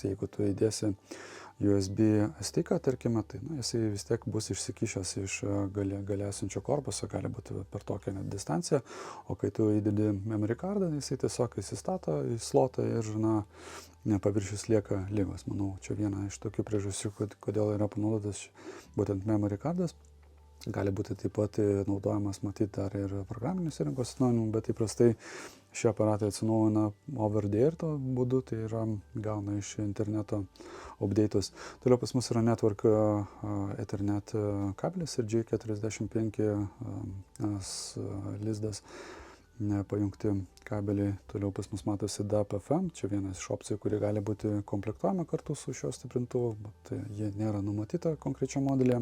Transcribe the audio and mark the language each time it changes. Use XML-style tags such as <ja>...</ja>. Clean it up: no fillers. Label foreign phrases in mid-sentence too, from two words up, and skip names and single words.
<lt>Jeigu tu įdėsi USB stiką, tarkime, tai jisai vis tiek bus išsikišęs iš gale esančio korpuso, gali būti per tokią net distanciją, o kai tu įdedi</lt> <en>memory cardą,</en> <lt>jisai tiesiog įsistato į slotą ir, paviršius lieka lygus. Manau, čia viena iš tokių priežasčių, kodėl yra panaudotas būtent</lt> <en>memory cardas.</en> <lt>Gali būti taip pat naudojamas, matyti, dar ir programinės įrangos atsinaujinimu, bet įprastai šie aparatai atsinaujina</lt> <en>over the air</en> <lt>būdu, tai yra gauna iš interneto update'us. Toliau pas mus yra</lt> <en>network Ethernet</en> <lt>kabelis ir J45 lizdas pajungti kabeliai. Toliau pas mus matosi DAP FM, čia vienas iš opcijų, kuri gali būti komplektuojama kartu su šiuo stiprintuvu, bet jie nėra numatyta konkrečio modelėje.</lt>